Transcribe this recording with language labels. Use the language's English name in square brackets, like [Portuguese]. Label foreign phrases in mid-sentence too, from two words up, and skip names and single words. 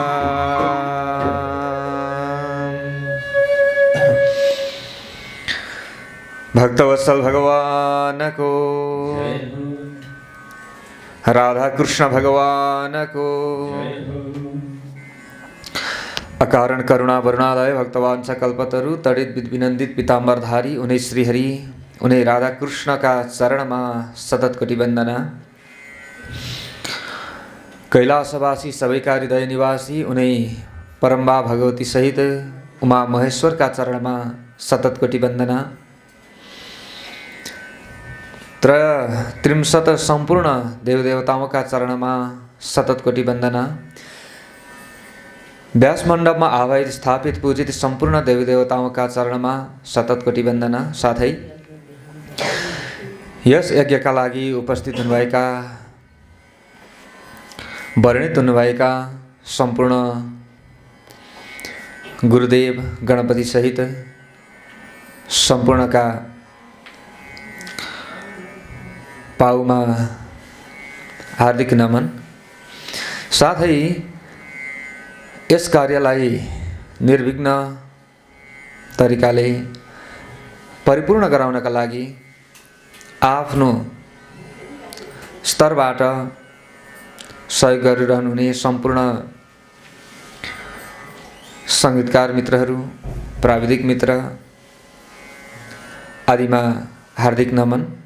[Hindi] भक्तवत्सल भगवान को राधा कृष्ण भगवान को अकारण करुणा वरुणालय भक्तवान सकल्पतरु तडित विनन्दित पीताम्बरधारी उन्हें श्रीहरि उन्हें राधा कृष्ण का चरण में सतत कोटि वंदना। कैलाशवासी [Nepali] सबैका हृदय [Hindi] निवासी उन्हें परम्बा भगवती सहित उमा महेश्वर का चरण में सतत कोटि वंदना। त्रिंशत संपूर्ण देव देवताओं का चरण में सतत कोटि वंदना। व्यास मंडप में आवाहित स्थापित पूजित संपूर्ण देवी देवताओं का चरण में सतत कोटि वंदना। [Nepali] साथै यस यज्ञ का लागि उपस्थित हुनुभएका वर्णित हुनुभएका संपूर्ण गुरुदेव गणपति सहित सम्पूर्णका पाउमा हार्दिक नमन। साथै यस कार्यलाई निर्विघ्न तरिकाले परिपूर्ण गराउनका लागि आफ्नो स्तरबाट सहयोग गरिरहनुहुने सम्पूर्ण सङ्गीतकार मित्रहरू, प्राविधिक मित्र आदिमा हार्दिक नमन।